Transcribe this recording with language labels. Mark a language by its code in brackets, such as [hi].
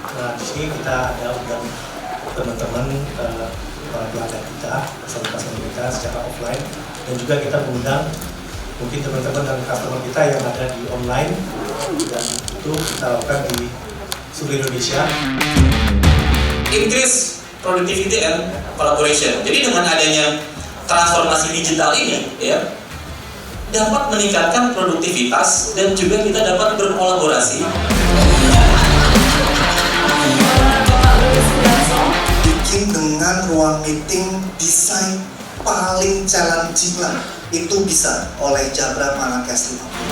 [id] Nah, di sini kita ada undang teman-teman para pelanggan kita, customer kita secara offline, dan juga kita mengundang mungkin teman-teman dan customer kita yang ada di online, dan itu kita lakukan di seluruh Indonesia. [en] Increase productivity and collaboration. [id] Jadi dengan adanya transformasi digital ini, ya, dapat meningkatkan produktivitas dan juga kita dapat berkolaborasi. Bikin dengan ruang meeting desain paling challenging lah, itu bisa oleh Jabra Manakes 50.